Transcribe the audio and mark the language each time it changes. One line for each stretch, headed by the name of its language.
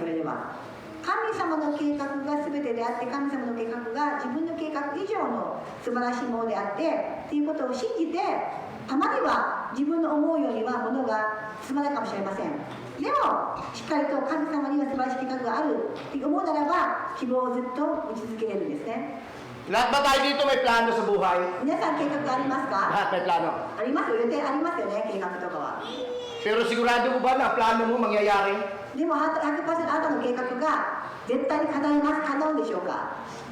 Japanese: それでは神様の計画が全てであって、神様の計画が自分の計画以上の素晴らしいものであってということを信じて、たまには自分の思うようにはものが進まないかもしれません。でもしっかりと神様には素晴らしい計画があると思うならば、希望をずっと持ち続けれるんですね。
Filipino: Lahat ba tayo dito may plano sa buhay?
Japanese: 皆さん計画ありますか？
Filipino: Lahat may plano.
Japanese: ありますよ、予定ありますよね、計画とかは。
Filipino: Pero sigurado mo ba na plano mo mangyayari?
Japanese: でも 100% あなたの計画が絶対に叶うんでしょうか？